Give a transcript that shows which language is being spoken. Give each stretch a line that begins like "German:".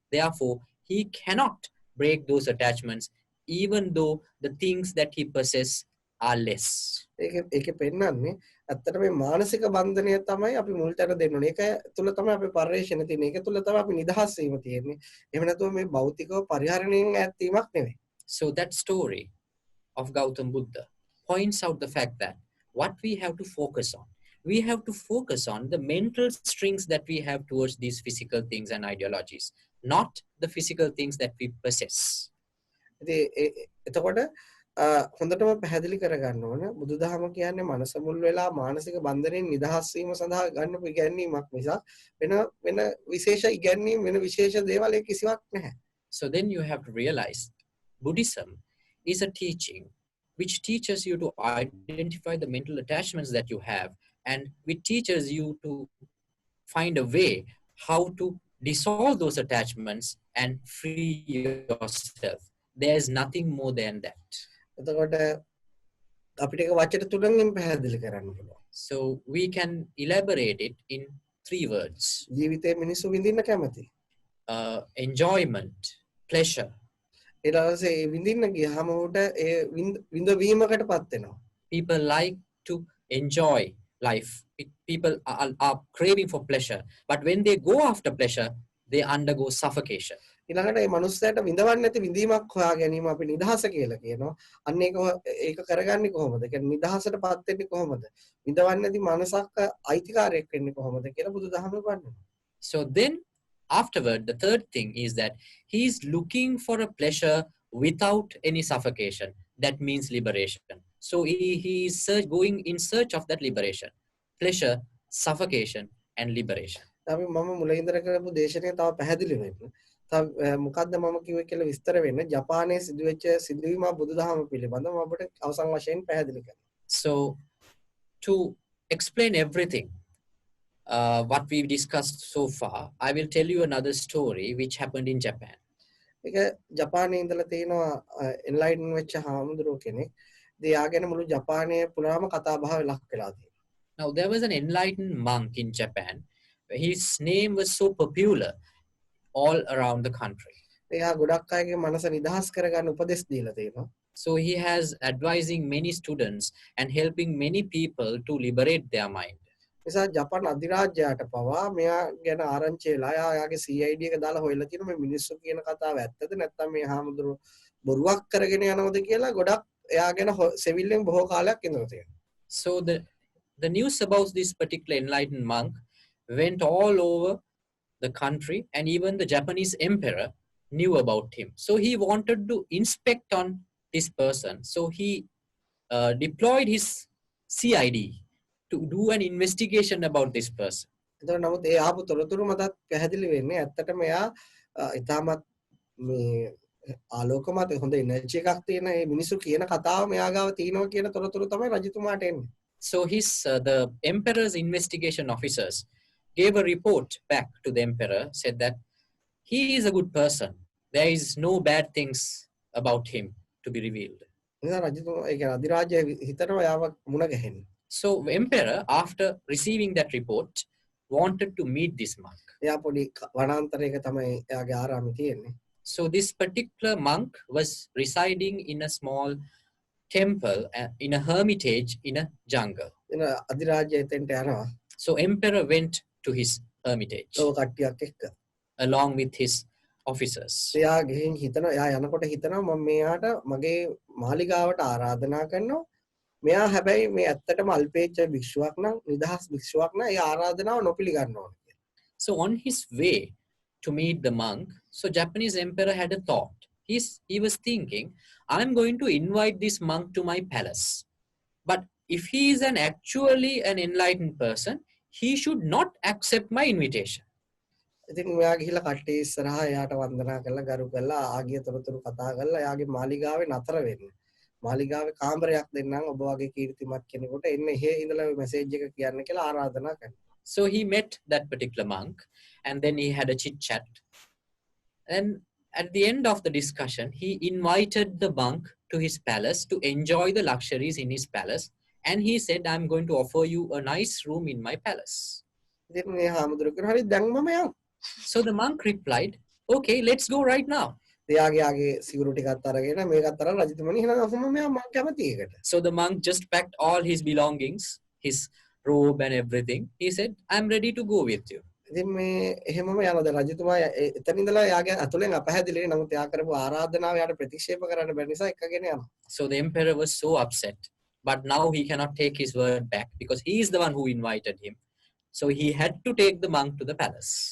English: Therefore, he cannot break those attachments, even though the things that he possesses are less.
Sinhala: ඒකේ පෙන්නන්නේ ඇත්තට මේ මානසික බන්ධනය තමයි අපි මුල් තැන දෙන්න ඕනේ. ඒක තුල තමයි අපි පරිශ්‍රණය තියෙන්නේ. ඒක තුල තමයි අපි නිදහස් වීම තියෙන්නේ. එහෙම නැතුව මේ භෞතිකව පරිහරණයෙන් ඈත් වීමක් නෙවෙයි.
English: So that story of Gautam Buddha points out the fact that what we have to focus on, we have to focus on the mental strings that we have towards these physical things and ideologies, not the physical things that we possess.
Sinhala: එතකොට හොඳටම පැහැදිලි කරගන්න ඕන බුදුදහම කියන්නේ මනස මුල් වෙලා මානසික බන්ධනයෙන් නිදහස් වීම සඳහා ගන්න ඉගැන්වීමක් මිසක් වෙන විශේෂ ඉගැන්වීම් වෙන විශේෂ දේවල් කිසිවක් නැහැ.
English: So then you have to realize Buddhism is a teaching which teaches you to identify the mental attachments that you have, and which teaches you to find a way how to dissolve those attachments and free yourself. There is nothing more than that.
Sinhala: එතකොට අපිට ඒක වචන තුනකින් පැහැදිලි කරන්න පුළුවන්.
English: So we can elaborate it in 3 words.
Sinhala: ජීවිතේ මිනිස්සු විඳින්න කැමති.
English: Enjoyment, pleasure.
Sinhala: ඊට පස්සේ ඒ විඳින්න ගියාම උට ඒ විඳවීමකටපත් වෙනවා.
English: People like to enjoy life. People are craving for pleasure, but when they go after pleasure, they undergo suffocation.
Sinhala: ඊළඟට මේ මනුස්සයාට විඳවන්න නැති විඳීමක් හොයා ගැනීම අපි නිදහස කියලා කියනවා. අන්න ඒක කරගන්නේ කොහොමද? කියන්නේ නිදහසටපත් වෙන්නේ කොහොමද? විඳවන්න නැති මනසක් අයිතිකාරයක් වෙන්නේ කොහොමද කියලා බුදුදහමේ වර්ණනා.
English: So then afterward, the third thing is that he is looking for a pleasure without any suffocation. That means liberation. So he is going in search of that liberation. pleasure, suffocation, and liberation.
Sinhala: අපි මම මුලින්දර කරපු දේශනය තව පැහැදිලි වෙන්න. තව මොකද්ද මම කිව්වේ කියලා විස්තර වෙන්න ජපානයේ සිදුවෙච්ච සිදුවීම බුදුදහම පිළිබඳව මම ඔබට අවසන් වශයෙන් පැහැදිලි කරනවා.
English: So, to explain everything, what we've discussed so far, I will tell you another story which happened in Japan.
Sinhala: ඒක ජපානයේ ඉඳලා තියෙනවා එන්ලයිටන් වෙච්ච හාමුදුරුවෝ කෙනෙක්. ඉතින් යාගෙන මුළු ජපානයේ පුරාම කතා බහ ලක් වෙලා තියෙනවා.
English: Now, there was an enlightened monk in Japan. His name was so popular all around the country.
Sinhala: එයා ගොඩක් අයගේ මනස නිදහස් කරගන්න උපදෙස් දීලා තියෙනවා.
English: So he has advising many students and helping many people to liberate their mind.
Sinhala: නිසා ජපාන් අධිරාජ්‍යයට පවා මෙයා ගැන ආරංචි වෙලා එයාගේ CID එක දාලා හොයලා තියෙනවා මේ මිනිස්සු කියන කතාව ඇත්තද නැත්නම් මේ හාමුදුරුවෝ බොරුවක් කරගෙන යනවද කියලා ගොඩක් එයා ගැන සෙවිල්ලෙන් බොහෝ කාලයක් ඉඳලා තියෙනවා.
English: So the news about this particular enlightened monk went all over the country, and even the Japanese emperor knew about him. So he wanted to inspect on this person. So he deployed his CID to do an investigation about this person.
Sinhala: එතකොට නමුත් ඒ ආපු තොරතුරු මතත් පැහැදිලි වෙන්නේ ඇත්තටම එයා ඉතාමත් මේ ආලෝකමත් හොඳ එනර්ජි එකක් තියෙන මේ මිනිස්සු කියන කතාව මෙයා ගාව තියෙනවා කියන තොරතුරු තමයි රජතුමාට එන්නේ.
English: So the emperor's investigation officers gave a report back to the emperor, said that he is a good person. There is no bad things about him to be revealed.
Sinhala: නිසා රජතුමා ඒ කියන්නේ අධිරාජ්‍ය හිතනවා එයාව මුණ ගැහෙන්න.
English: So emperor, after receiving that report, wanted to meet this monk.
Sinhala: එයා පොඩි වනාන්තරයක තමයි එයාගේ ආරාමය තියෙන්නේ.
English: So this particular monk was residing in a small temple, in a hermitage in a jungle.
Sinhala: එන අධිරාජ්‍ය එතෙන්ට යනවා.
English: So emperor went to his hermitage
Sinhala: ලෝක කට්ටියක් එක්ක.
English: along with his officers.
Sinhala: එයා ගිහින් හිතනවා එයා යනකොට හිතනවා මම මෙයාට මගේ මාලිගාවට ආරාධනා කරනවා. මෙයා හැබැයි මේ ඇත්තටම අල්පේච්ඡ භික්ෂුවක් නම් නිදහස් භික්ෂුවක් නම් ඒ ආරාධනාව නොපිළිගන්නවා කියලා.
English: So on his way to meet the monk, so Japanese emperor had a thought. He was thinking, I'm going to invite this monk to my palace. But if he is actually an enlightened person, he should not accept my invitation.
Sinhala: ඉතින් මෙයා ගිහිල්ලා කට්ටිය ඉස්සරහා එයාට වන්දනා කරලා ගරු කරලා ආගිය තොරතුරු කතා කරලා එයාගේ මාලිගාවේ නතර වෙන්න. මාලිගාවේ කාමරයක් දෙන්නම් ඔබ වගේ කීර්තිමත් කෙනෙකුට එන්න එහෙ ඉඳලා මෙසේජ් එක කියන්න කියලා ආරාධනා කරනවා.
English: So he met that particular monk, and then he had a chit chat. And at the end of the discussion, he invited the monk to his palace to enjoy the luxuries in his palace. And he said, I'm going to offer you a nice room in my palace.
Sinhala: ඉතින් මේ හාමුදුරුවෝ කියනවා හරි දැන් මම යනවා.
English: So the monk replied, okay, let's go right now.
Sinhala: එයාගේ සිවුරු ටිකත් අරගෙන මේකත් අරන් රජතුමනි එහෙනම් අපම මම කැමති එකට.
English: So the monk just packed all his belongings, his robe and everything. He said, I'm ready to go with you.
Sinhala: ඉතින් මේ එහෙමම යනවා. දැන් රජතුමා එතන ඉඳලා එයාගේ අතුලෙන් අපහැදිලි නමුත් එයා කරපු ආරාධනාව එයාට ප්‍රතික්ෂේප කරන්න බැරි නිසා එක්කගෙන යනවා.
English: So the emperor was so upset, but now he cannot take his word back because he is the one who invited him. So he had to take the monk to the palace.